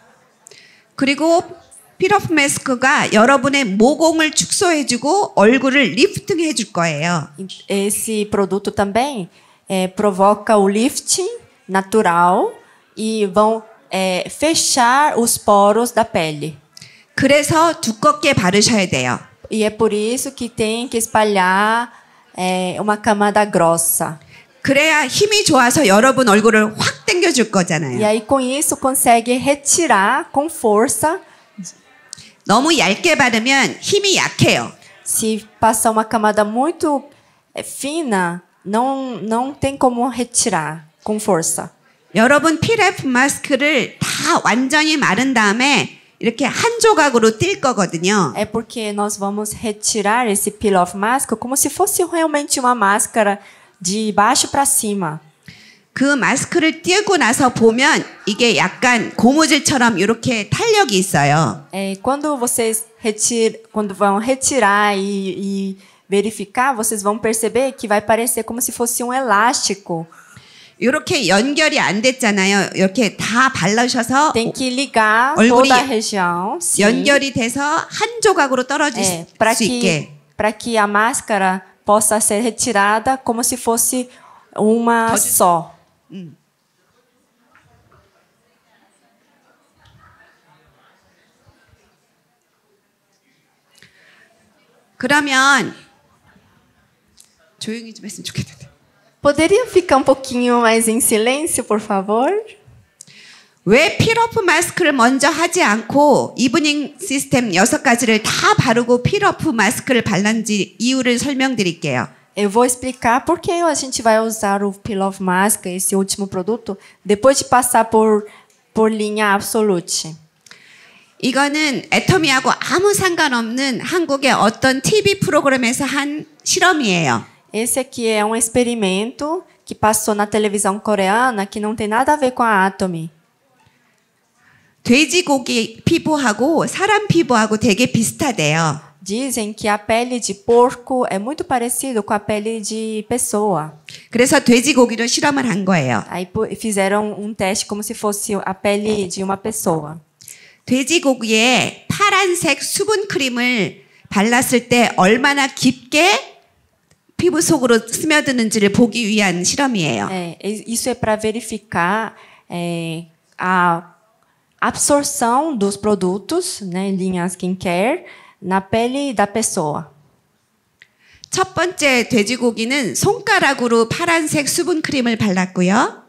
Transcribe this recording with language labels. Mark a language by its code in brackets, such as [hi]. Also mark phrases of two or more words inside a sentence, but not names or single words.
[ko] 그리고 필오프 마스크가 여러분의 모공을 축소해주고 얼굴을 리프팅해줄 거예요. [pt] Esse produto também provoca o lifting natural e vão fechar os poros da pele. [ko] 그래서 두껍게 바르셔야 돼요. [pt] E é por isso que tem que espalhar uma camada grossa. [ko] 그래야 힘이 좋아서 여러분 얼굴을 확 당겨줄 [pt] E [ko] 거잖아요. [pt] aí com isso consegue retirar com força. [ko] 너무 얇게 바르면 힘이 약해요. [pt] Se passar uma camada muito fina, não tem como retirar com força. [ko] 여러분 필오프 마스크를 다 완전히 마른 다음에 이렇게 한 조각으로 뛸 거거든요. [pt] É porque nós vamos retirar esse Peel Off Mask como se fosse realmente uma máscara de baixo para cima. [ko] 그 마스크를 띄고 나서 보면 이게 약간 고무줄처럼 이렇게 탄력이 있어요. [pt] Quando vocês quando vão retirar e verificar, vocês vão perceber que vai parecer como se fosse um elástico. [ko] 이렇게 연결이 안 됐잖아요. 이렇게 다 발라셔서 [pt] Tem que ligar [ko] 얼굴이 [pt] toda a região. Sim. [ko] 연결이 돼서 한 조각으로 떨어질 수 있게. [pt] Para que a máscara possa ser retirada como se fosse uma só. [ko] 그러면 조용히 좀 했으면 좋겠는데. [pt] Poderia ficar um pouquinho mais em silêncio, por favor? [ko] 왜 필오프 마스크를 먼저 하지 않고 이브닝 시스템 6가지를 다 바르고 필오프 마스크를 발랐는지 이유를 설명드릴게요. [pt] Eu vou explicar por que a gente vai usar o Peel Off Mask, esse último produto, depois de passar por linha Absolute. [ko] 이거는 애터미하고 아무 상관없는 한국의 어떤 TV 프로그램에서 한 실험이에요. [pt] Esse aqui é um experimento que passou na televisão coreana que não tem nada a ver com a Atomy. [ko] 돼지고기 피부하고 사람 피부하고 되게 비슷하대요. [pt] dizem que a pele de porco é muito parecido com a pele de pessoa. [ko] 그래서 돼지고기로 실험을 한 거예요. [pt] Aí fizeram um teste como se fosse a pele de uma pessoa. [ko] 돼지고기에 파란색 수분 크림을 발랐을 때 얼마나 깊게 피부 속으로 스며드는지를 보기 위한 실험이에요. [pt] Isso é para verificar a absorção dos produtos, né, linha skincare, na pele da pessoa. [ko] 첫 번째 돼지고기는 손가락으로 파란색 수분 크림을 발랐고요.